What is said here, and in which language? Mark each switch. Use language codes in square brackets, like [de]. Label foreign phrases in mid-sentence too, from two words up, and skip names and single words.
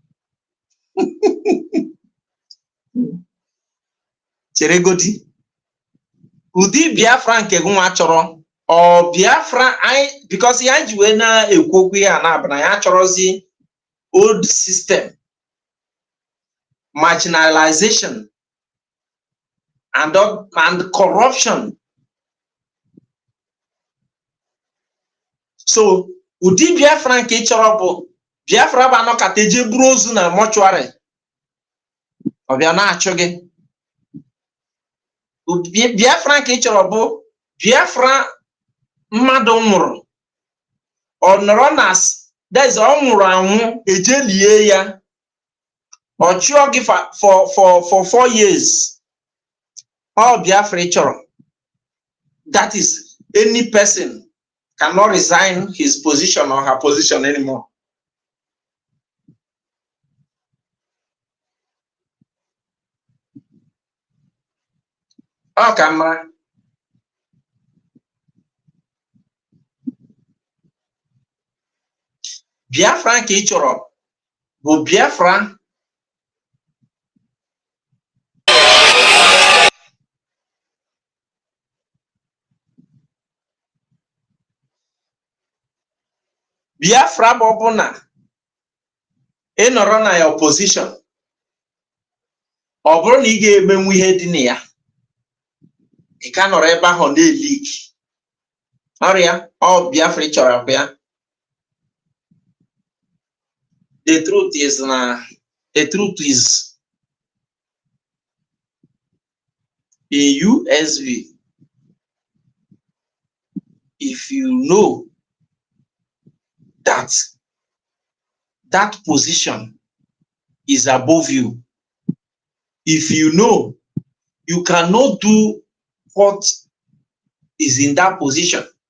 [ig] Chere godi ụdị Biafra nke gị nwa chọrọ ọ Biafra anyị because ya ji wee na-ekwu okwu ya na-abụ ya chọrọzi [en] old system, marginalization and corruption. [ig] So ụdị Biafra nke ị chọrọ bụ Biafra bụ anọkata eje buru ozu na mọchụarị ọ bịa na-achụ gị. Biafra nke ị chọrọ bụ Biafra mmadụ nwụrụ ọ nọrọ na deze ọ nwụrụ anwụ eje lie ya ọ chụọ gị [en] for 4 years. [ig] Ọ Biafra ị chọrọ. [en] That is, any person cannot resign his position or her position anymore. Oh, camera. [ig] Biafra nke ị chọrọ bụ Biafra bụ ọbụna ị nọrọ na ya opposition ọ bụrụ na ị ga-emenwu ihe dị na ya ị ka nọrọ ebe ahụ na-elik ọrịa. Ọ Biafra ị chọrọ ya. [en] The truth is in USV, if you know that position is above you, if you know you cannot do what is in that position,